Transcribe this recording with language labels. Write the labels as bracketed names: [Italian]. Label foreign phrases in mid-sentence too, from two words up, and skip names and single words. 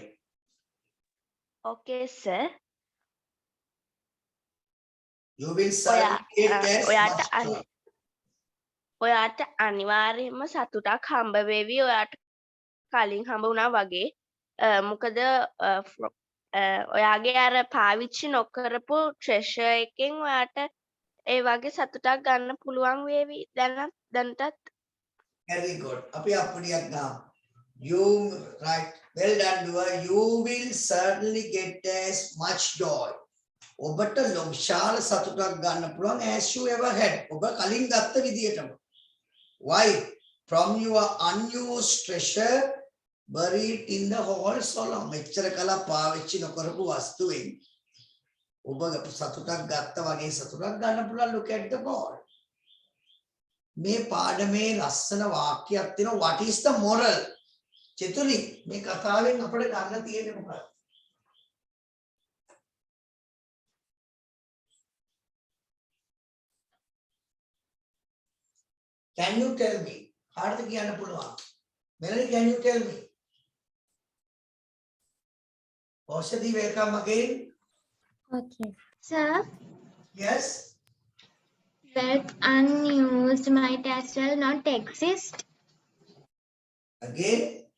[English] Okay, sir. You will certainly get as [Sinhala] ඔයාට [English] much joy. [Sinhala] ඔයාට අනිවාර්යයෙන්ම සතුටක් හම්බ වෙවි ඔයාට කලින් හම්බ වුණා වගේ. මොකද ඔයාගේ අර පාවිච්චි නොකරපු treasure එකෙන් ඔයාට ඒ වගේ සතුටක් ගන්න පුළුවන් වේවි දැනටත්. [English] Very good. [Sinhala] අපි අපුඩියක් ගාමු. [English] You right. Well done, Dua. You will certainly get as much joy. [Sinhala] ඔබට විශාල සතුටක් ගන්න පුළුවන් [English] as you ever had. [Sinhala] ඔබ කලින් ගත්ත විදියටම. [English] Why? From your unused treasure buried in the whole solar. [Sinhala] මෙච්චර කල පාවිච්චි නොකරපු වස්තුවෙන් ඔබ සතුටක් ගත්ත වගේ සතුටක් ගන්න පුළුවන්. [English] Look at the ball. [Sinhala] මේ පාඩමේ ලස්සන වාක්‍යයක් තියෙනවා. [English] What is the moral? [Sinhala] චතුරි මේ කතාවෙන් අපිට ගන්න තියෙන්නේ මොකක්ද? [English] Can you tell me? [Sinhala] කාටද කියන්න පුළුවන්? [English] Melanie, can you tell me? Oshadi, welcome again. Okay. Sir, Yes. wealth unused might as well not exist. Again.